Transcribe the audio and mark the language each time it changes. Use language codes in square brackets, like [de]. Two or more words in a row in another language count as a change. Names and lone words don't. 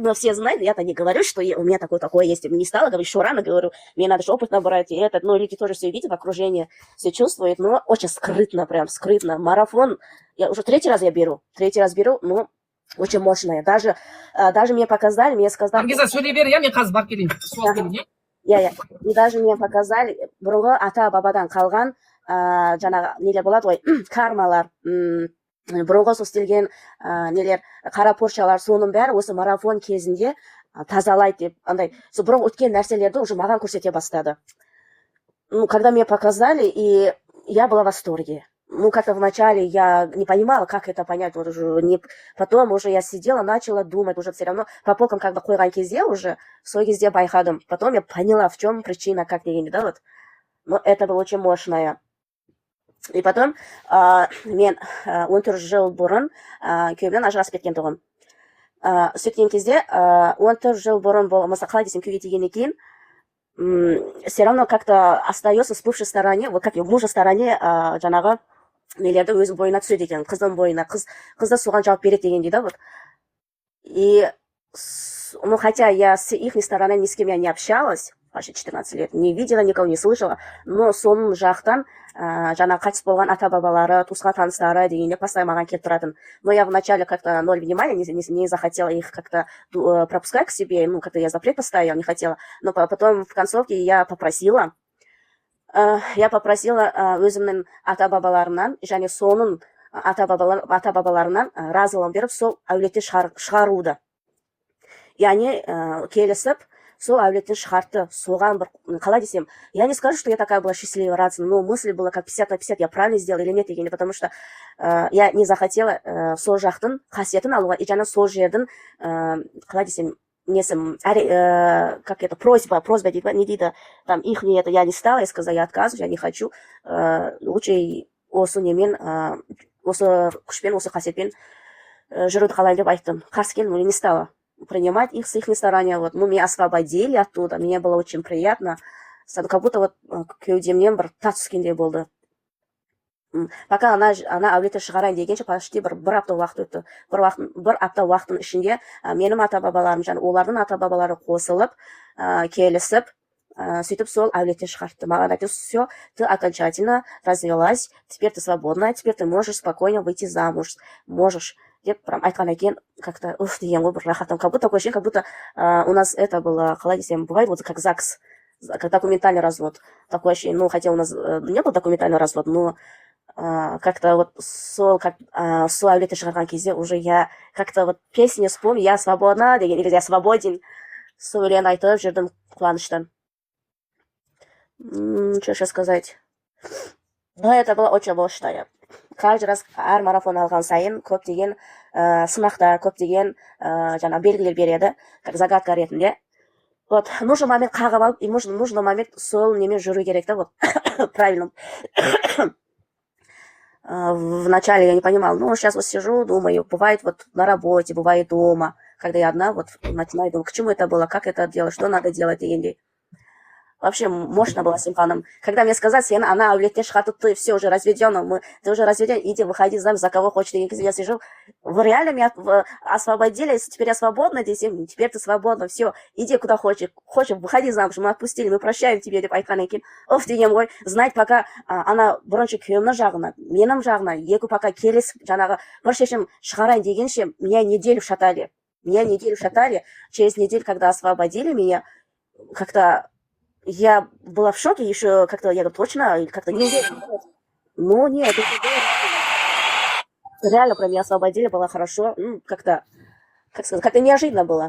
[ru] Но все знают, я-то не говорю, что у меня такое есть. Не стала, говорю, еще рано, говорю, мне надо же опыт набрать, и это, ну, люди тоже все видят в окружении, все чувствуют, но очень скрытно, прям скрытно. Марафон, я уже третий раз беру, ну, очень мощная. Даже мне показали, мне сказали... [kk] Наргиза, сөйлей бер, я мен қазір барып келейін. Суал келейін, иә. [ru] И даже мне показали, [kk] бұрынғы ата-бабадан қалған, жаңағы нелер болады ғой, кармалар, бұрынғы сол істелген нелер қара порчалар соның бәрі осы марафон кезінде тазалайды деп андай сол бұрын өткен нәрселерді уже маған көрсете бастады. [ru] Ну, когда мне показали, и я была в восторге. Ну, как-то вначале я не понимала, как это понять. Вот уже не... Потом уже я сидела, начала думать, уже все равно по полкам как бы [kk] қойған кезде уже сол кезде байқадым. [ru] Потом я поняла, в чем причина, [kk] как дегенде, [ru] да, вот. Но это было очень мощное. И потом [kk] мен 14 жыл бұрын күйеуімнен ажырасып кеткен тұғым. Сөйткен кезде 14 жыл бұрын болмаса қалай десем күйге тигеннен кейін [ru] все равно как-то остается с бывшей стороне, вот как и в мужа стороне [kk] жаңағы нелерді өзінің бойына түседі екен, қыздың бойына, қыз да соған жауап береді дегендей, да, [ru] вот. И, ну, хотя я с их стороны ни с кем я не общалась, почти 14 лет, не видела никого, не слышала, но [kk] соның жақтан жаңағы қайтыс болған ата-бабалары, туысқан таныстары дегенде постоянно маған келіп тұратын. [ru] Но я вначале как-то ноль внимания, не захотела их как-то пропускать к себе, ну, как-то я запрет поставила, не хотела. Но потом в концовке я попросила [kk] өзімнің ата-бабаларымнан, және соның ата-бабаларынан разылығын беріп, сол әулеттен шығаруды. Яғни келісіп, сол әулеттен шығарды. Соған бір, қалай десем, [ru] я не скажу, что я такая была счастливая, радостная, но мысль была как 50 на 50, я правильно сделала или нет, потому что я не захотела [kk] сол жақтың қасиетін алуға, [ru] и [kk] жаңа сол жердің, қалай десем, [ru] несем, как это, просьба дейді, не дейді, там, их не это, я не стала, я сказала, я отказываюсь, я не хочу, лучше [kk] осы немен, осы күшпен, осы қасиетпен жүруді қалайын деп айттым. Қарсы келдім, [ru] не стала принимать их с их стороны, вот, ну, меня освободили оттуда, мне было очень приятно, как будто вот [kk] кеудемнен бір тат түскендей болды. Пока она әулеттен шығарайын дегенше почти бір апта уақыт өтті. Бір апта уақыттың ішінде менің ата-бабаларым, және олардың ата-бабалары қосылып, келісіп, сөйтіп сол әулеттен шығартты. Маған айтты, [ru] все, ты окончательно развелась, теперь ты свободна, теперь ты можешь спокойно выйти замуж, можешь. [kk] Деп прям айтқан екен, как-то, уф, деген ғой, бір рахатым. [ru] Как будто такое ощущение, как будто у нас это было, [kk] қалай десем, [ru] бывает вот как ЗАГС, как документальный развод. Такое ощущение, ну, хотя у нас не был документальный развод, но как-то вот [kk] сол әулетті шығарған кезде [ru] уже я как-то вот песня вспомню, я свободна деген, или я свободен, [kk] сол өлең айтып жүрдім қуаныштан. [ru] Что еще сказать? Но это было очень мощное. Каждый раз [kk] әр марафон алған сайын көптеген сынақтар, көптеген жаңа белгілер береді, [ru] как загадка ретінде. Вот, нужный момент [kk] қағып алып, [ru] и нужный момент [kk] сол немен жүру керек, да, [ru] вот, правильно. Вначале я не понимала, ну, сейчас вот сижу, думаю, бывает вот на работе, бывает дома, когда я одна, вот, начинаю думать, к чему это было, как это делать, что надо делать, и вообще мощно было Симханом. Когда мне сказали, [kk] она әулеттен шығарды, [ru] ты все уже разведен, ты уже разведен, иди, выходи замуж, за кого хочешь. Я сижу, вы реально меня освободили, теперь я свободна, теперь ты свободна, все, иди куда хочешь, выходи замуж, мы отпустили, мы прощаем тебе, [kk] деп айтқан екен. Оф, деген ғой, знать, пока ана бірінші күйеуімнің жағына, менің жағына, екі пока келісіп, жаңағы бір шешім шығарайын дегенше, [ru] меня неделю шатали. Через неделю, когда освободили меня, как-то я была в шоке, еще как-то, я говорю, точно, как-то не уверена. Ну, нет, это было... Реально про меня освободили, было хорошо. Ну, как-то, как сказать, как-то неожиданно было.